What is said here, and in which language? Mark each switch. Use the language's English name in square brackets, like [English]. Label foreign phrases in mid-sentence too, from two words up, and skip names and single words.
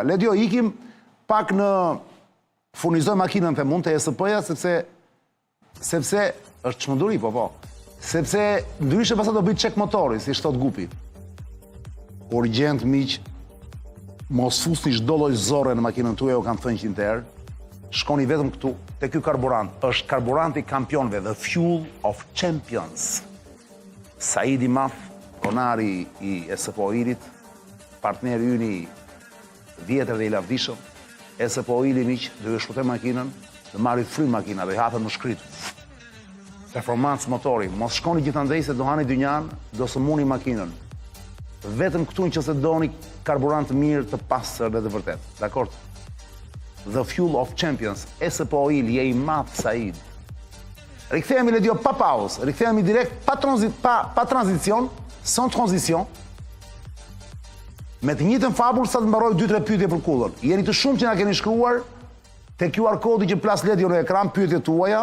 [Albanian] Le dio ikim pak në furnizoj makinën të mund të ESP-ja sepse është çmenduri po. Sepse ndryshe pastaj do bëj çek motori, si thot Gupi. Urgjent miq, mos fusni çdo lloj zorre në makinën tuaj, u kam thënë 100 herë. Shkoni vetëm këtu te ky karburant. Është karburanti kampionëve, [English] the fuel of champions. [Albanian] Saidi Maf, konari i ESP Oilit, partneri yni vjetër dhe i lavdishëm, ESP Oili miq, do ju shpëtoj makinën, do marri frymë makina, do i hapet më shkrit. Performancë motori, mos shkoni gjithandej se do hani dynjan, do së muni makinën. Vetëm këtu nëse doni karburant mirë, të pastër dhe të vërtet. Dakor? [English] The fuel of champions, ESP Oil, [Albanian] je i madh Said. Rikthehemi le dio pa pauzë, rikthehemi direkt pa tranzicion, [French] sans transition, [Albanian] me të njëjtën fabulë sa të mbaroj 2-3 pyetje për Kullën. Jeni të shumë që na keni shkruar te QR kodi që plas ledjo në ekran pyetjet tuaja.